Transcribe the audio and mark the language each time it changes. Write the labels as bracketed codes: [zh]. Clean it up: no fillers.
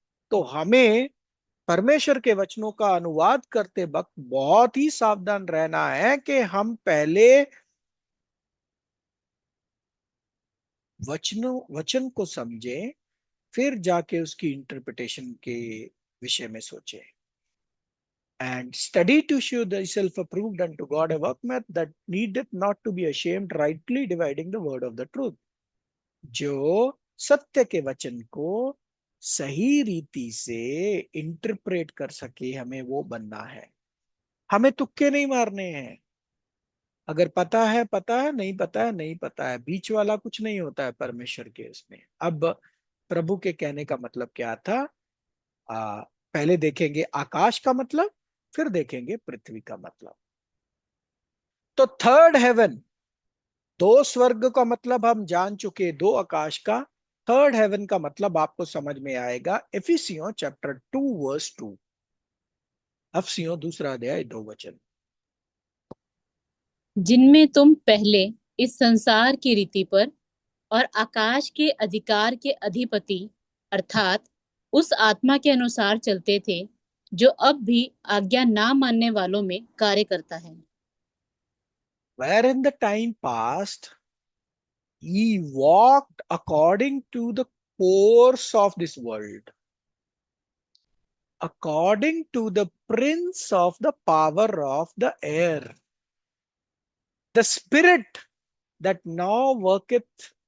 [hi] तो हमें परमेश्वर के वचनों का अनुवाद करते वक्त बहुत ही सावधान रहना है कि हम पहले वचन को समझें, फिर जाके उसकी इंटरप्रिटेशन के विषय में सोचें। [en] And study to show thyself approved unto God, a workman that needeth not to be ashamed, rightly dividing the word of the truth. [hi] जो सत्य के वचन को सही रीति से इंटरप्रेट कर सके, हमें वो बनना है। हमें तुक्के नहीं मारने हैं। अगर पता है पता है, नहीं पता है नहीं पता है, बीच वाला कुछ नहीं होता है परमेश्वर के उसमें। अब प्रभु के कहने का मतलब क्या था? पहले देखेंगे आकाश का मतलब, फिर देखेंगे पृथ्वी का मतलब। तो [en] third heaven, [hi] दो स्वर्ग का मतलब हम जान चुके, दो आकाश का। [en] third heaven [hi] का मतलब आपको समझ में आएगा इफिसियों चैप्टर 2 वर्स 2। अफसियों दूसरा अध्याय 2 वचन। जिनमें तुम पहले इस संसार की रीति पर और आकाश के अधिकार के अधिपति अर्थात उस आत्मा के अनुसार चलते थे जो अब भी आज्ञा ना मानने वालों में कार्य करता है। [en] Where in the time past ye walked according to the course of this world, according to the prince of the power of the air, the spirit that now worketh